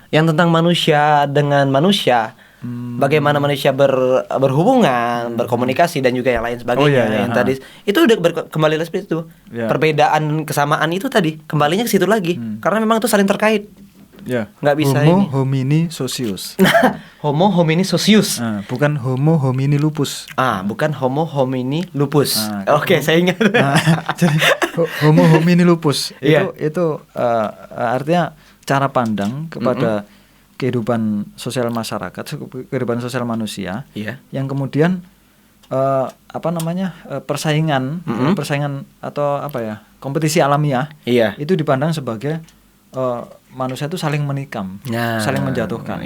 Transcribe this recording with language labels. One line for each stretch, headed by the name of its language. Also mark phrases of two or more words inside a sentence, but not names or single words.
Indonesian: Yang tentang manusia dengan manusia. Bagaimana manusia berhubungan, berkomunikasi dan juga yang lain sebagainya. Yang tadi itu udah kembali lagi seperti itu. Perbedaan kesamaan itu tadi kembalinya ke situ lagi. Karena memang itu saling terkait. Ya. Nggak bisa
Latin: Homo
Indonesian: ini.
Latin: homini socius. Homo homini socius.
Indonesian: Bukan
Latin: Homo homini lupus.
Indonesian: Bukan
Latin: Homo homini lupus.
Indonesian: Oke, saya ingat. Jadi
Latin: Homo homini lupus
Indonesian: itu artinya cara pandang kepada kehidupan sosial masyarakat, kehidupan sosial manusia, yang kemudian persaingan atau kompetisi alamiah, itu dipandang sebagai manusia itu saling menikam, saling menjatuhkan.